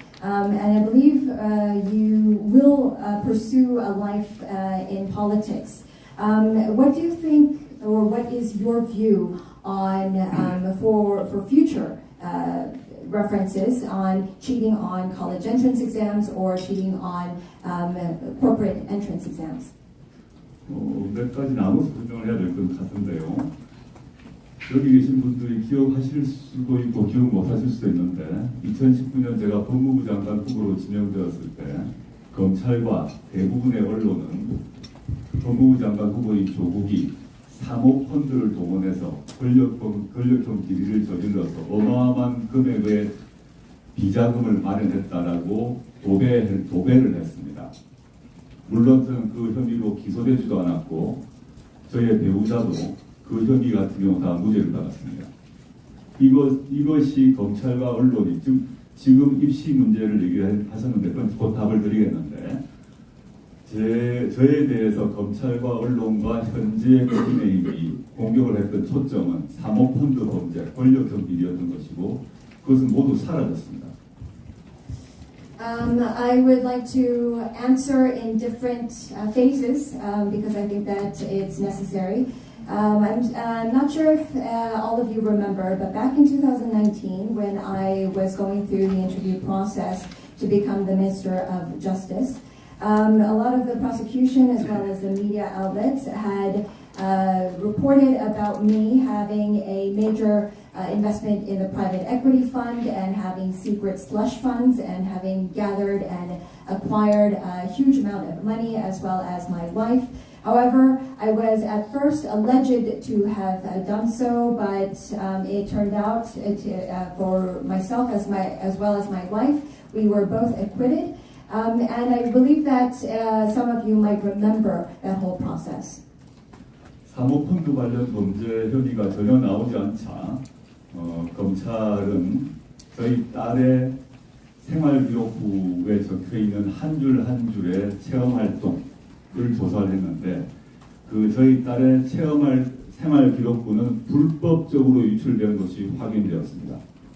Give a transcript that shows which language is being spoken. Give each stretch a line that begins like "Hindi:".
English: And I believe you will pursue a life in politics. What do you think, or what is your view on for future references on cheating on college entrance exams or cheating on corporate entrance exams?
Korean: 몇 가지 나눠서 설명을 해야 될 것 같은데요. 여기 계신 분들이 기억하실 수도 있고 기억 못하실 수도 있는데 2019년 제가 법무부 장관 후보로 지명되었을 때 검찰과 대부분의 언론은 법무부 장관 후보인 조국이 사모펀드를 동원해서 권력형 비리를 저질러서 어마어마한 금액의 비자금을 마련했다라고 도배를 했습니다. 물론 저는 그 혐의로 기소되지도 않았고 저희의 배우자도 그 혐의 같은 경우 다 무죄를 받았습니다. 이것이 검찰과 언론이 지금 입시 문제를 얘기하셨는데 곧 답을 드리겠는데 저에 대해서 검찰과 언론과 현재 국민의힘이 공격을 했던 초점은 사모펀드 범죄, 권력형 비리였던 것이고 그것은 모두 사라졌습니다.
English: I would like to answer in different phases because I think that it's necessary. I'm not sure if all of you remember, but back in 2019, when I was going through the interview process to become the Minister of Justice, a lot of the prosecution as well as the media outlets had reported about me having a major investment in the private equity fund and having secret slush funds and having gathered and acquired a huge amount of money as well as my wife. However, I was at first alleged to have done so, but it turned out for myself as well as my wife, we were both acquitted. And I believe that some of you might remember that whole process.
Korean: 사모펀드 관련 범죄 혐의가 전혀 나오지 않자 검찰은 저희 딸의 생활기록부에 적혀있는 한 줄 한 줄의 체험활동을 조사를 했는데 저희 딸의 생활기록부는 불법적으로 유출된 것이 확인되었습니다.